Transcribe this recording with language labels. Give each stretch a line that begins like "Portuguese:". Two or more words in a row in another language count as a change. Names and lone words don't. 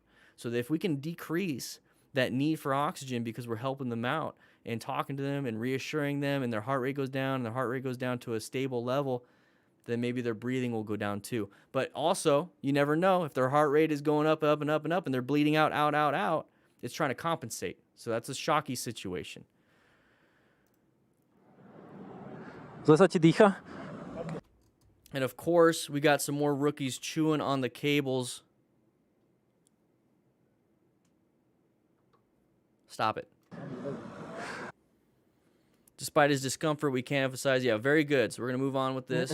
English: So that if we can decrease that need for oxygen because we're helping them out and talking to them and reassuring them and their heart rate goes down and their heart rate goes down to a stable level, then maybe their breathing will go down too. But also, you never know if their heart rate is going up and they're bleeding out, it's trying to compensate. So that's a shocky situation.
Slovak: Zle sa ti dýcha?
English: And of course, we got some more rookies chewing on the cables. Stop it. Despite his discomfort, we can't emphasize. Yeah, very good. So we're going to move on with this.